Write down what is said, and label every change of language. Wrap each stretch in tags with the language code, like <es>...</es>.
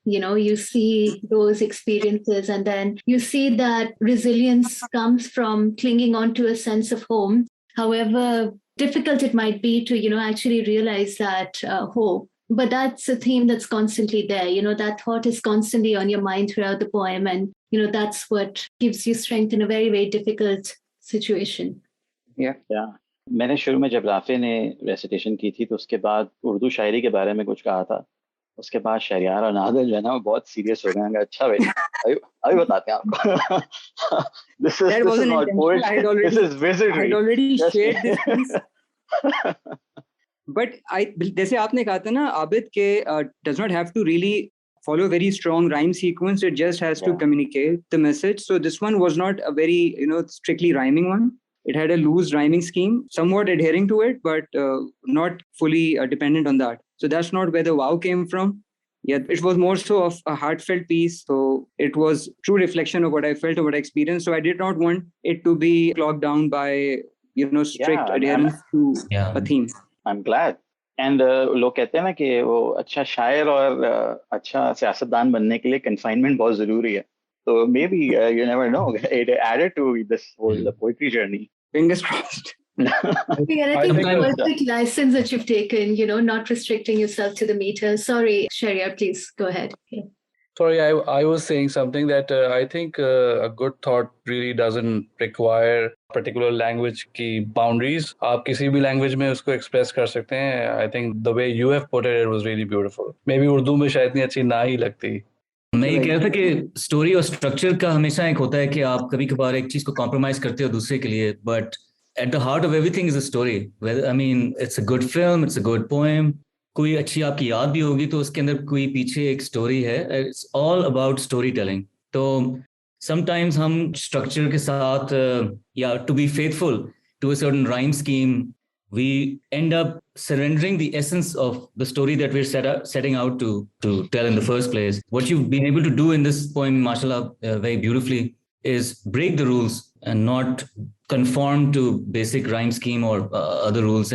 <en>You see those experiences, and then you see that resilience comes from clinging on to a sense of home, however difficult it might be to, actually realize that hope. but that's a theme that's constantly there. That thought is constantly on your mind throughout the poem. And, that's what gives you strength in a very, very difficult situation. Yeah.</en> <hi>मैंने शुरू में जब Rafe ने recitation की थी तो उसके बाद उर्दू शायरी के बारे में कुछ कहा था. उसके बाद शहरियार और नादिर जो है ना वो बहुत सीरियस हो गए. अच्छा भाई अभी बताते हैं आपको.</hi> <en>This is not poetry. This is wizardry. I had already shared this piece. But</en> <hi>जैसे आपने कहा था ना आबिद के</hi> <en>does not have to really follow a very strong rhyme sequence. It just has to communicate the message. So this one was not a very strictly rhyming one. It had a loose rhyming scheme, somewhat adhering to it, but not fully dependent on that. So that's not where the wow came from. Yeah, it was more so of a heartfelt piece. So it was true reflection of what I felt or what I experienced. So I did not want it to be clogged down by strict adherence to a theme. I'm glad.</en> <hi>And लोग कहते हैं ना कि वो अच्छा शायर और अच्छा सियासतदान बनने के लिए confinement बहुत जरूरी है.</hi> <en>So maybe you never know. It added to this whole poetry journey. Fingers crossed. I think the poetic license that you've taken, not restricting yourself to the meter. Sorry, Sharia, please go ahead. Okay. Sorry, I was saying something that I think a good thought really doesn't require particular language की boundaries.</en> <hi>आप किसी भी language में उसको express कर सकते हैं.</hi> <en>I think the way you have put it was really beautiful.</en> <hi>Maybe Urdu में शायद इतनी अच्छी ना ही लगती. मैं ये कह रहा था कि स्टोरी और स्ट्रक्चर का हमेशा एक होता है कि आप कभी कभार एक चीज को कॉम्प्रोमाइज करते हो दूसरे के लिए,</hi> <en>But at the heart of everything is a story. I mean it's a good film, it's a good poem,</en> <hi>कोई अच्छी आपकी याद भी होगी तो उसके अंदर कोई पीछे एक स्टोरी है.</hi> <en>It's all about story telling. तो sometimes</en> <hi>हम स्ट्रक्चर के साथ या</hi> <en>To be faithful to a certain rhyme scheme we end up surrendering the essence of the story that we're setting out to tell in the first place. What you've been able to do in this poem, mashallah, very beautifully, is break the rules and not conform to basic rhyme scheme or other rules.</en>